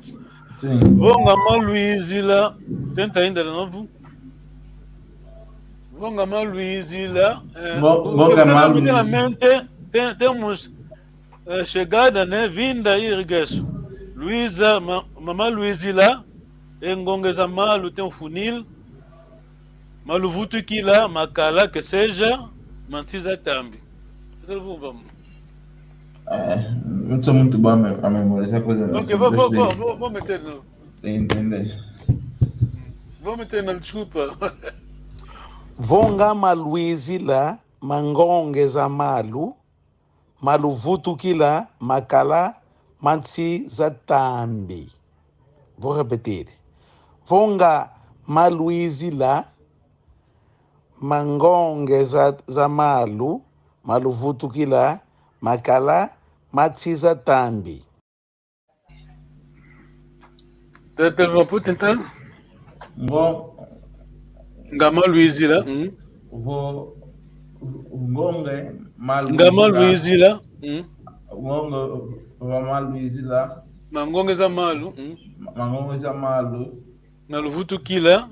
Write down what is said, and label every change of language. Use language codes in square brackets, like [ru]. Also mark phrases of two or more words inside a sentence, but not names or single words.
[pt] Sim. [kg] Vonga Luizila, [pt] tenta ainda de novo. [kg] Vonga Luizila. Vonga Luizila. [pt] Temos chegada, né? Vinda e regresso. [kg] Luísa, mamãe Luizila, engongeza malu, [pt] tem um funil. [kg] Maluvutu kila, makala, [pt] que seja, [kg] mantiza tambi. [pt] Vamos. Não sou muito bom a memorizar coisas assim. Ok, vou meter no. Entender. Vou meter na desculpa. [kg] Vonga maluizila, mangongeza malu, maluvutu kila, makala, mansi zatambi. [pt] Vou repetir. [kg] Vonga maluizila, mangongeza malu, maluvutu kila, makala, mansi zatambi. [pt] Vou tentar. [kg] Ngama Luizila. Ngonge Ngama Luizila. Ngonge Vama Luizila. Mangongeza malu. Mangongeza malu. Maluvutu kila.